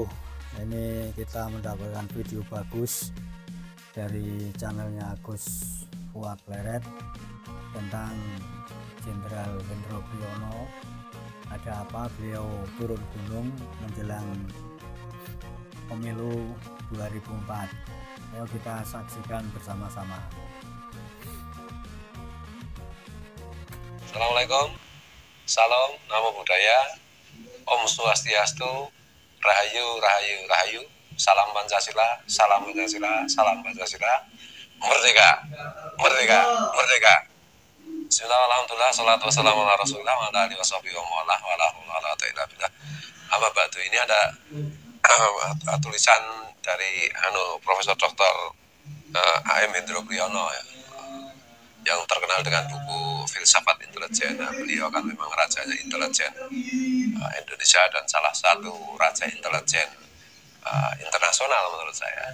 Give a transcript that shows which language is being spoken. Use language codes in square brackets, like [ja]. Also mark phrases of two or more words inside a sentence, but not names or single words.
[id] Ini kita mendapatkan video bagus dari channelnya Agus Fuad Pleret tentang Jenderal Hendro Priyono. Ada apa beliau turun gunung menjelang pemilu 2004. Ayo kita saksikan bersama-sama. [ar] Assalamualaikum, [id] salam, [pi] namo buddhaya, [ban] Om Swastiastu, [id] Rahayu, Rahayu, Rahayu, salam Pancasila, salam Pancasila, salam Pancasila, merdeka, merdeka, merdeka. [ar] بسم الله، الحمد لله، الصلاة والسلام على رسول الله، وعلى آله وصحبه ومن والاه، ولا حول ولا قوة إلا بالله. أما بعد, [id] ini ada tulisan dari Profesor Dr. A.M. Hendro Priyono ya, yang terkenal dengan buku Filsafat Intelijen. Nah, beliau kan memang rajanya intelijen Indonesia dan salah satu raja intelijen internasional menurut saya.